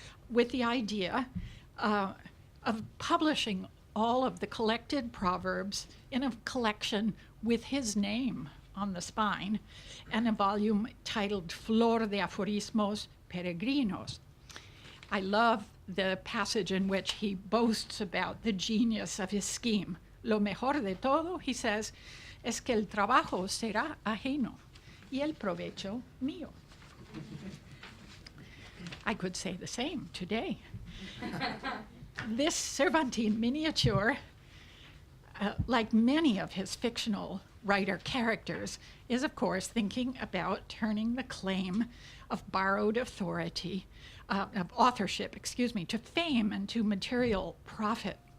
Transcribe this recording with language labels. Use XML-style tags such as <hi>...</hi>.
<en>with the idea of publishing all of the collected proverbs in a collection with his name on the spine, and a volume titled Flor de Aforismos Peregrinos. I love the passage in which he boasts about the genius of his scheme.</en> <es>Lo mejor de todo,</es> <en>he says,</en> <es>es que el trabajo será ajeno y el provecho mío.</es> <en>I could say the same today. This Cervantine miniature, like many of his fictional writer characters, is of course thinking about turning the claim of borrowed authority, of authorship, to fame and to material profit.</en>